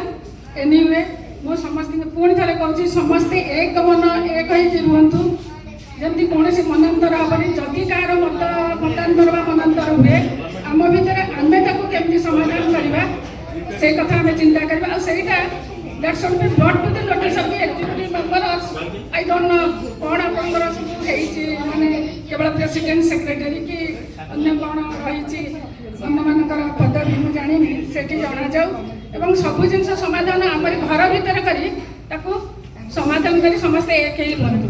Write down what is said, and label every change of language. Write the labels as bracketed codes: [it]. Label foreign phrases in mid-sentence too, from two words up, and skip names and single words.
[or] ଏନିୱେ ମୁଁ ସମସ୍ତଙ୍କୁ ପୁଣି ଥରେ କହୁଛି, ସମସ୍ତେ ଏକ ମନ ଏକ ହେଇକି ରୁହନ୍ତୁ, ଯେମିତି କୌଣସି ମନାନ୍ତର ହେବନି। ଯଦି କାହାର ମତାନ୍ତର ବା ମନାନ୍ତର ହୁଏ, ଆମ ଭିତରେ ଆମେ ତାକୁ କେମିତି ସମାଧାନ କରିବା ସେ କଥା ଆମେ ଚିନ୍ତା କରିବା। ଆଉ ସେଇଟା [en] that should be brought to the notice of the executive members. I don't know [or] କ'ଣ ଆପଣଙ୍କର ସବୁ ହେଇଛି, ମାନେ କେବଳ [en] president secretary [or] କି ଅନ୍ୟ କ'ଣ ରହିଛି ଅନ୍ୟମାନଙ୍କର ପଦବୀ ମୁଁ ଜାଣିନି, ସେଠି ଜଣାଯାଉ ଏବଂ ସବୁ ଜିନିଷ ସମାଧାନ ଆମରି ଘର ଭିତରେ କରି ତାକୁ ସମାଧାନ କରି ସମସ୍ତେ ଏକ ହେଇ ରୁହନ୍ତୁ।